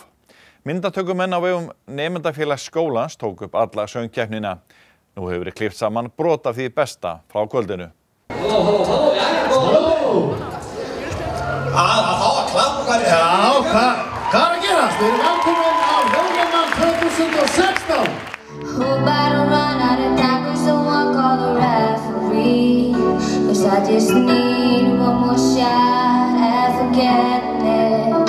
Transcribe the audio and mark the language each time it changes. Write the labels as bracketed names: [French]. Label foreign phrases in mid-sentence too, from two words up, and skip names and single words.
[Icelandic] Myndatökumenn á vegum nemendafélags skólans tók upp alla söngkeppnina. Nú hefur verið klippt saman brot af því besta frá kvöldinu. Að fá að klappa hvað að gerast? Við erum velkomin á Hljóðnemann 2016. [English] Hope I don't run out of time, could someone call the referee? 'Cause I just need one more shot at forgetting it.